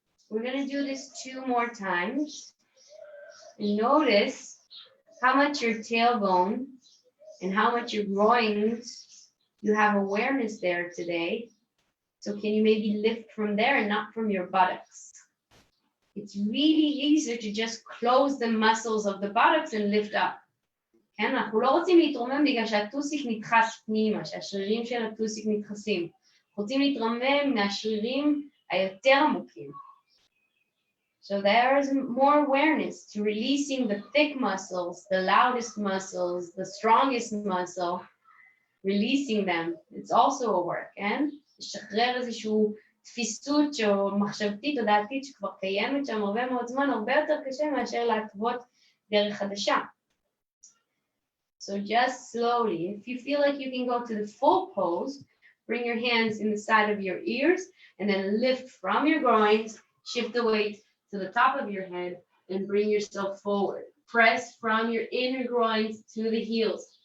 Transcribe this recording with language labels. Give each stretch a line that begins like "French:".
English: We're gonna do this 2 more times. And notice how much your tailbone and how much your groins, you have awareness there today. So can you maybe lift from there and not from your buttocks? It's really easier to just close the muscles of the buttocks and lift up.
Hebrew: כן, אנחנו לא רוצים להתרומם בגלל שהטוסיק נדחס פנימה, שהשרירים של הטוסיק נדחסים. אנחנו רוצים להתרומם מהשרירים היותר עמוקים.
English: So there is more awareness to releasing the thick muscles, the loudest muscles, the strongest muscle, releasing them. It's also a work, כן?
Hebrew: לשחרר איזשהו תפיסות או מחשבתית או דעתית שכבר קיימת שם הרבה מאוד זמן, הרבה יותר קשה מאשר להתוות דרך חדשה.
English: So just slowly, if you feel like you can go to the full pose, bring your hands in the side of your ears and then lift from your groins, shift the weight to the top of your head and bring yourself forward. Press from your inner groins to the heels.